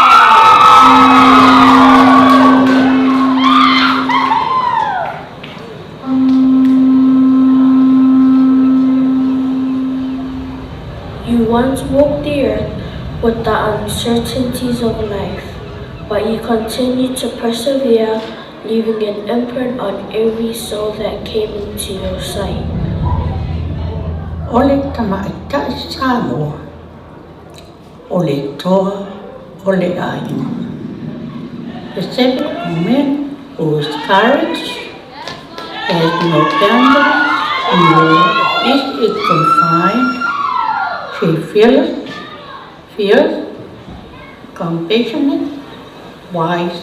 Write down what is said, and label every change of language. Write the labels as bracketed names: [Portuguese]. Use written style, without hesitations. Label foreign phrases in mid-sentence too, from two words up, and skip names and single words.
[English] You once walked the earth with the uncertainties of life, but you continued to persevere, leaving an imprint on every soul that came into your sight. [Samoan] Ole tamaita Samoa, ole toa, ole ayu. [English] The seventh woman whose courage has no boundaries, nor is it confined. She fierce, compassionate, wise.